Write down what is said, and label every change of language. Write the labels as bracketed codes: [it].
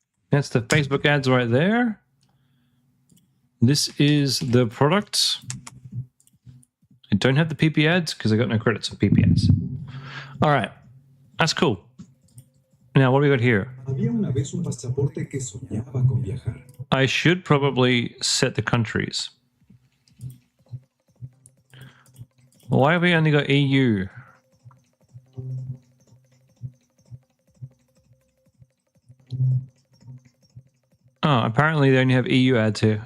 [en] That's the Facebook ads right there. This is the product. I don't have the PiPi ads because I got no credits for PiPi ads. All right, that's cool. Now, what do we got here? [es] Había una vez un pasaporte que soñaba con viajar. [en] I should probably set the countries. Why have we only got EU? Oh, apparently they only have EU ads here.